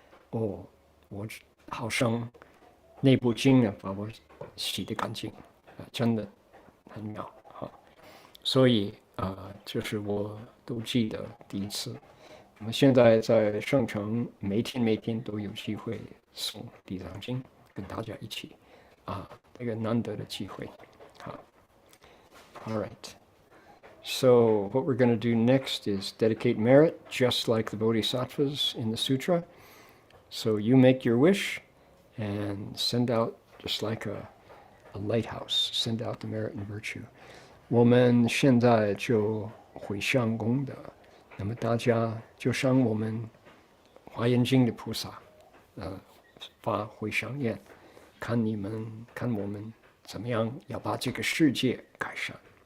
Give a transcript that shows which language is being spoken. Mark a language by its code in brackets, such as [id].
[zh] 我好像那部经呢把我洗得干净，真的很妙哈。所以这是我都记得第一次。我们现在在圣城，每天都有机会诵地藏经，跟大家一起这个难得的机会。好 [en] ，All right. So what we're going to do next is dedicate merit, just like the Bodhisattvas in the sutra. So you make your wish and send out, just like a lighthouse, send out the merit and virtue. [zh] 我们现在就回向功德，那么大家就像我们华严经的菩萨，发回向愿，看我们怎么样要把这个世界改善。